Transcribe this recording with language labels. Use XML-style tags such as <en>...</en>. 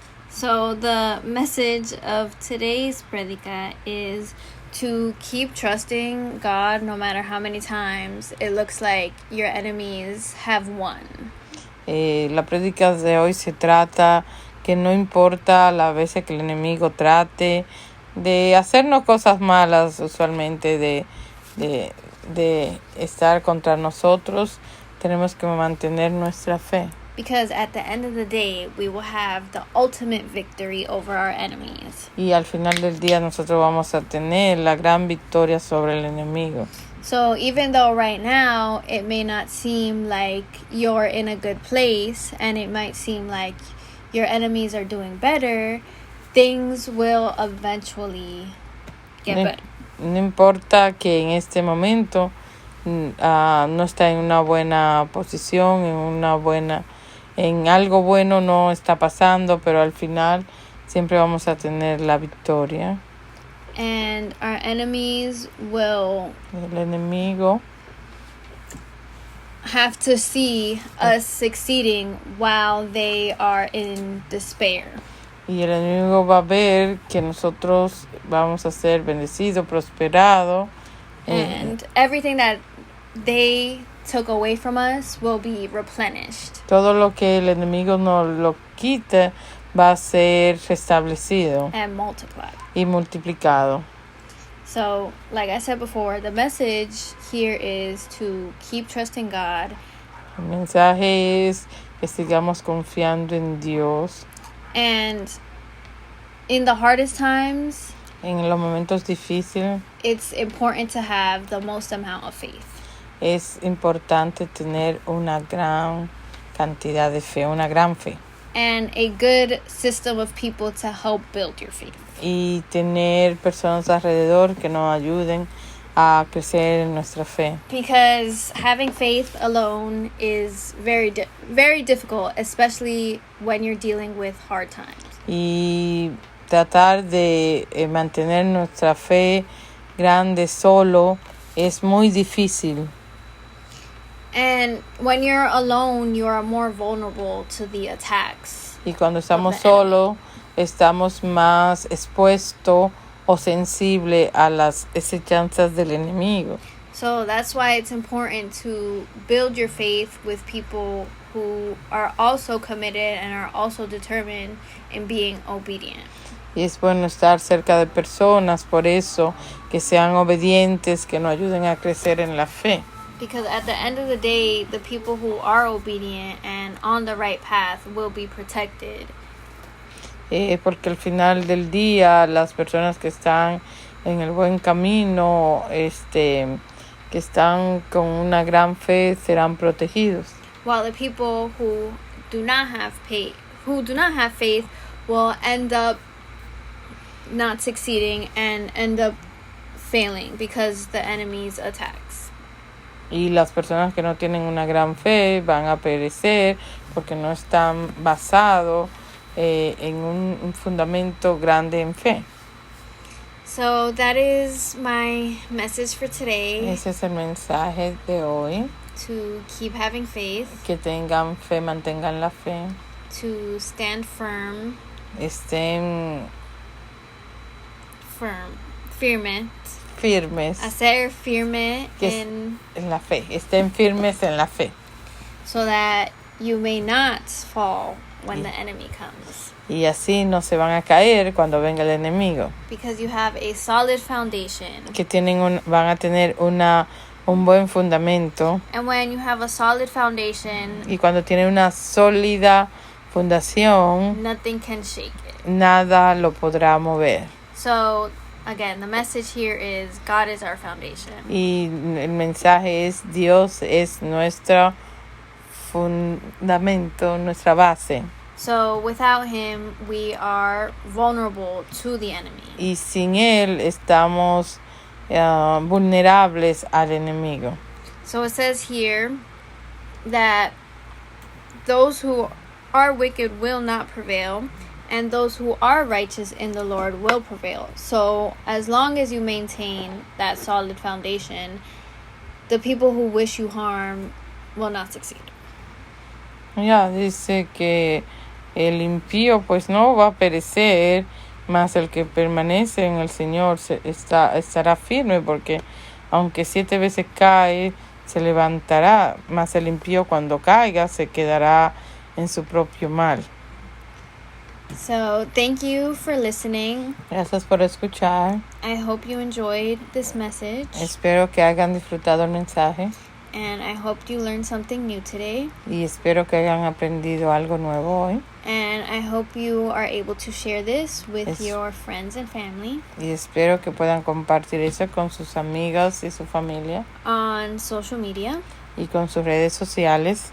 <en>So the message of today's predica is to keep trusting God no matter how many times it looks like your enemies have won.</en> <es>La prédica de hoy se trata que no importa las veces que el enemigo trate de hacernos cosas malas, usualmente de estar contra nosotros, tenemos que mantener nuestra fe.</es> <en>Because at the end of the day, we will have the ultimate victory over our enemies.</en> <es>Y al final del día nosotros vamos a tener la gran victoria sobre el enemigo.</es> <en>So even though right now it may not seem like you're in a good place and it might seem like your enemies are doing better, things will eventually get better.</en> <es>No importa que en este momento no está en una buena posición, en algo bueno no está pasando, pero al final siempre vamos a tener la victoria.</es> <en>And our enemies will</en> <es>El enemigo</es> <en>have to see us succeeding while they are in despair.</en> <es>Y el enemigo va a ver que nosotros vamos a ser bendecidos, prosperados.</es> <en>And everything that they took away from us will be replenished.</en> <es>Todo lo que el enemigo nos lo quite va a ser restablecido</es> <en>And multiplied.</en> <es>y multiplicado.</es> <en>So, like I said before, the message here is to keep trusting God.</en> <es>El mensaje es que sigamos confiando en Dios.</es> <en>And in the hardest times,</en> <es>En los momentos difíciles</es> <en>it's important to have the most amount of faith.</en> <es>es importante tener una gran cantidad de fe, una gran fe.</es> <en>And a good system of people to help build your faith.</en> <es>Y tener personas alrededor que nos ayuden a crecer en nuestra fe.</es> <en>Because having faith alone is very difficult, especially when you're dealing with hard times.</en> <es>Y tratar de mantener nuestra fe grande solo es muy difícil.</es> <en>And when you're alone, you are more vulnerable to the attacks.</en> <es>Y cuando estamos solos, estamos más expuestos o sensibles a las acechanzas del enemigo.</es> <en>So that's why it's important to build your faith with people who are also committed and are also determined in being obedient.</en> <es>Y es bueno estar cerca de personas, por eso, que sean obedientes, que nos ayuden a crecer en la fe.</es> <en>Because at the end of the day, the people who are obedient and on the right path will be protected.</en> <es>Porque al final del día, las personas que están en el buen camino, que están con una gran fe, serán protegidos.</es> <en>While the people who do not have faith will end up not succeeding and end up failing because the enemy's attacks.</en> <es>Y las personas que no tienen una gran fe van a perecer porque no están basados en un fundamento grande en fe.</es> <en>So that is my message for today.</en> <es>Ese es el mensaje de hoy.</es> <en>To keep having faith.</en> <es>Que tengan fe, mantengan la fe.</es> <en>To stand firm.</en> <es>Estén firmes. A ser firme en la fe. Estén firmes en la fe.</es> <en>So that you may not fall when the enemy comes.</en> <es>Y así no se van a caer cuando venga el enemigo.</es> <en>Because you have a solid foundation.</en> <es>Que van a tener un buen fundamento.</es> <en>And when you have a solid foundation,</en> <es>y cuando tiene una sólida fundación,</es> <en>nothing can shake it.</en> <es>Nada lo podrá mover.</es> <en>So, again, the message here is God is our foundation.</en> <es>Y el mensaje es Dios es nuestro fundamento, nuestra base.</es> <en>So, without him, we are vulnerable to the enemy.</en> <es>Y sin él estamos vulnerables al enemigo.</es> <en>So it says here that those who are wicked will not prevail, and those who are righteous in the Lord will prevail. So as long as you maintain that solid foundation, the people who wish you harm will not succeed.</en> <es>Ya, dice que el impío pues no va a perecer, mas el que permanece en el Señor estará firme, porque aunque 7 veces cae, se levantará, mas el impío cuando caiga se quedará en su propio mal.</es> <en>So thank you for listening.</en> <es>Gracias por escuchar.</es> <en>I hope you enjoyed this message.</en> <es>Espero que hayan disfrutado el mensaje.</es> <en>And I hope you learned something new today.</en> <es>Y espero que hayan aprendido algo nuevo hoy.</es> <en>And I hope you are able to share this with your friends and family.</en> <es>Y espero que puedan compartir eso con sus amigos y su familia.</es> <en>On social media.</en> <es>Y con sus redes sociales.</es>